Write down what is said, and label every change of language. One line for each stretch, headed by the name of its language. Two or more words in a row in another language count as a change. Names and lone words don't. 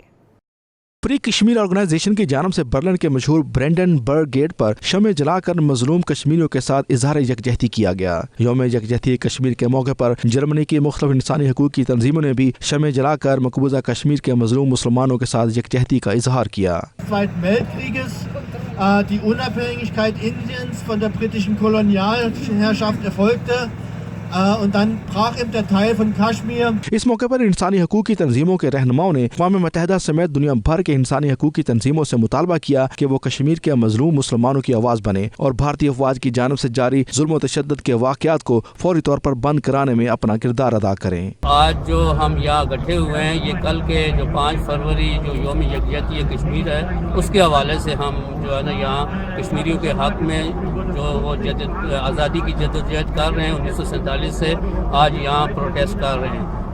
Urdu: فری کشمیر آرگنائزیشن کی جانب سے برلن کے مشہور برینڈنبرگ گیٹ پر شمع جلا کر مظلوم کشمیریوں کے ساتھ اظہار یکجہتی کیا گیا۔ یوم یکجہتی کشمیر کے موقع پر جرمنی کی مختلف انسانی حقوق کی تنظیموں نے بھی شمع جلا کر مقبوضہ کشمیر کے مظلوم مسلمانوں کے ساتھ یکجہتی کا اظہار کیا۔
German: Die Unabhängigkeit Indiens von der britischen Kolonialherrschaft erfolgte. Und dann brach eben der Teil von Kaschmir.
Urdu: اس موقع پر انسانی حقوق کی تنظیموں کے رہنماؤں نے اقوام متحدہ سمیت دنیا بھر کے انسانی حقوق کی تنظیموں سے مطالبہ کیا کہ وہ کشمیر کے مظلوم مسلمانوں کی آواز بنے اور بھارتی افواج کی جانب سے جاری ظلم و تشدد کے واقعات کو فوری طور پر بند کرانے میں اپنا کردار ادا کریں۔ آج جو ہم یہاں اکٹھے ہوئے ہیں، یہ کل کے جو 5 فروری جو یوم یکجہتی کشمیر ہے، اس کے حوالے سے ہم جو ہے نا یہاں کشمیریوں کے حق میں جو وہ آزادی کی جدوجہد کر رہے ہیں 1947 سے آج یہاں پروٹیسٹ کر رہے ہیں۔